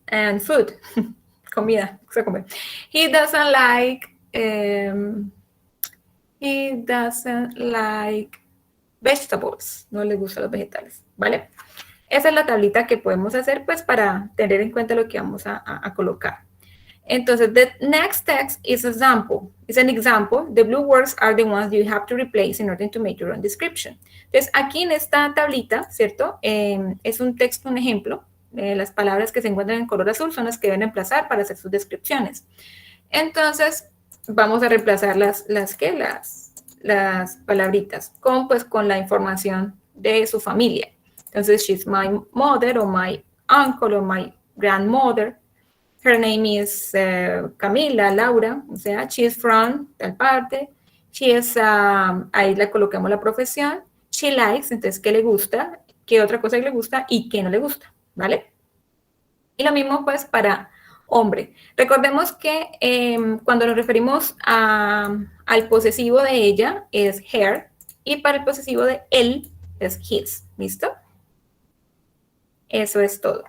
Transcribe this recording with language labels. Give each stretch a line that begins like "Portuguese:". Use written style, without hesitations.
English: And food,
Spanish: comida, se come.
English: He doesn't like vegetables,
Spanish: no le gustan los vegetales, ¿vale? Esa es la tablita que podemos hacer, pues, para tener en cuenta lo que vamos a colocar.
English: Entonces, the next text is example. It's an example. The blue words are the ones you have to replace in order to make your own description.
Spanish: Entonces, aquí en esta tablita, ¿cierto? Es un texto, un ejemplo. Las palabras que se encuentran en color azul son las que deben reemplazar para hacer sus descripciones. Entonces, vamos a reemplazar las palabritas con la información de su familia.
English: Entonces, she's my mother, or my uncle, or my grandmother. Her name is Camila, Laura,
Spanish: o sea,
English: she is from
Spanish: tal parte.
English: She is,
Spanish: ahí le colocamos la profesión.
English: She likes,
Spanish: entonces, ¿qué le gusta? ¿Qué otra cosa le gusta? Y ¿qué no le gusta? ¿Vale? Y lo mismo, pues, para hombre. Recordemos que cuando nos referimos al posesivo de ella es her, y para el posesivo de él es his. ¿Listo? Eso es todo.